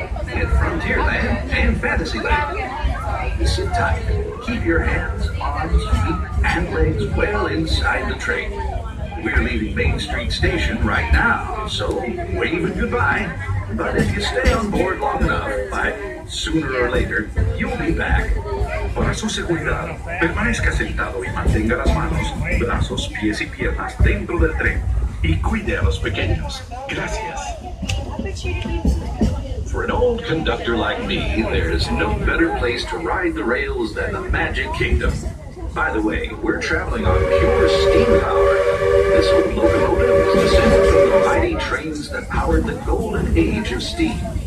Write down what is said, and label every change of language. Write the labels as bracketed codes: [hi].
[en] In Frontierland and Fantasyland. Sit tight. Keep your hands, arms, feet, and legs well inside the train. We're leaving Main Street Station right now, so waving goodbye. But if you stay on board long enough, sooner or later, you'll be back. [es] Para su seguridad, permanezca sentado y mantenga las manos, brazos, pies y piernas dentro del tren. Y cuide a los pequeños. Gracias. [en] For an old conductor like me, there's no better place to ride the rails than the Magic Kingdom. By the way, we're traveling on pure steam power. This old locomotive is descended from the mighty trains that powered the golden age of steam.